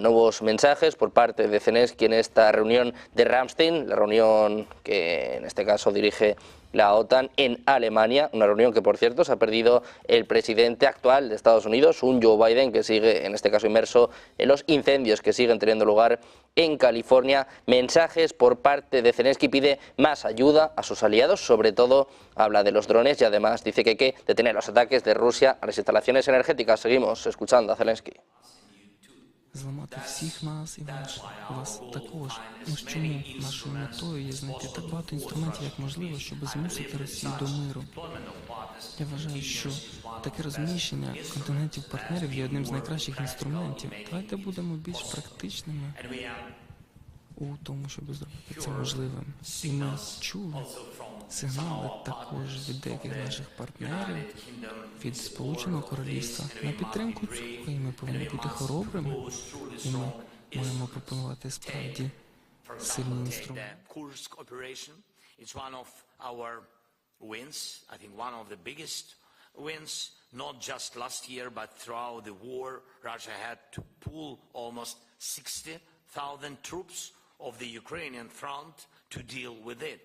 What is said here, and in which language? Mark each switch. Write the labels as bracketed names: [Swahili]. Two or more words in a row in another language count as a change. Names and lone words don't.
[Spanish] Nuevos mensajes por parte de Zelensky en esta reunión de Ramstein, la reunión que en este caso dirige la OTAN en Alemania, una reunión que por cierto se ha perdido el presidente actual de Estados Unidos, un Joe Biden que sigue en este caso inmerso en los incendios que siguen teniendo lugar en California. Mensajes por parte de Zelensky, pide más ayuda a sus aliados, sobre todo habla de los drones y además dice que hay que detener los ataques de Rusia a las instalaciones energéticas. Seguimos escuchando a Zelensky. [Ukrainian] Зламати всіх нас і вас також. Ось чому нашою метою є знайти так багато інструментів, як можливо, щоб змусити Росію до миру. Я вважаю, що таке розміщення континентів-партнерів є одним з найкращих інструментів. Давайте будемо більш практичними у тому, щоб зробити це можливим. І ми чули сигнали також від деяких наших партнерів, від Сполученого Королівства на підтримку цього, і ми повинні бути хоробрими, і ми маємо пропонувати справді сильні інструменти. [English] Not just last year, but throughout the war, Russia had to pull almost 60,000 troops of the Ukrainian front to deal with it.